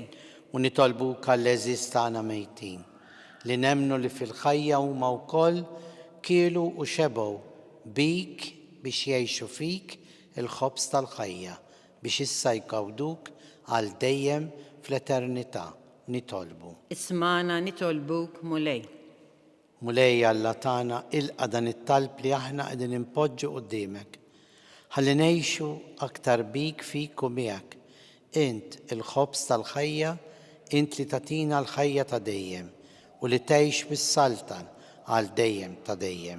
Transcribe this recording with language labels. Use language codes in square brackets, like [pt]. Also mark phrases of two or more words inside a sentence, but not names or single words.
[mt] U nitolbuk għall-eżiż tagħna mejtin li nemmnu li fil-ħajja huma wkoll kielu u xebgħu bik biex jgħixu fik il-ħobs tal-ħajja biex issa jkawduk għal dejjem fl-eternità nitolbu. Isimgħana nitolbuk Mulej. Mulej Alla tagħna ilqa' dan it-talb li aħna qegħdin impoġġu quddiemek. Ħalli ngħixu aktar bik fik u miegħek. Int il-ħobż tal-ħajja, int li tagħtina l-ħajja ta' dejjem u li tgħix bis-saltan għal dejjem ta' dejjem.